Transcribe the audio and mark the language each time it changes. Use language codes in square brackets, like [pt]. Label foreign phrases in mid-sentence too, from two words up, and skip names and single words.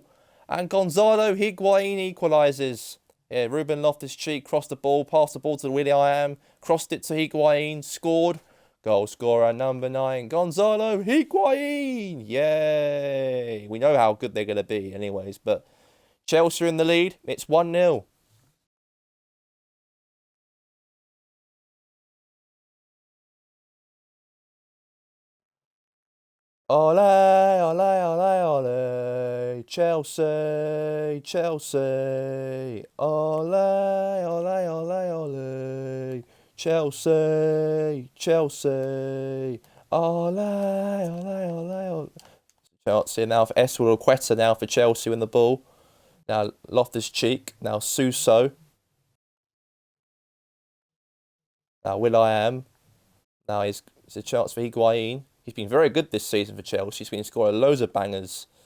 [en] And Gonzalo Higuain equalises. Yeah, Ruben Loftus-Cheek crossed the ball, passed the ball to Willian, crossed it to Higuain, scored. Goal scorer number 9, Gonzalo Higuain. Yay. We know how good they're going to be anyways, but Chelsea in the lead. It's 1-0. [es] Ole, ole, ole, ole. [en] Chelsea, Chelsea. [es] Ole, ole, ole, ole. [en] Chelsea, Chelsea. [es] Ole, ole, ole, ole. [en] Chelsea now for Eswell now for Chelsea in the ball. Now Loftus-Cheek. Now Suso. Now, Will.I.am. Now, it's a chance for Higuain. He's been very good this season for Chelsea. He's been scoring loads of bangers.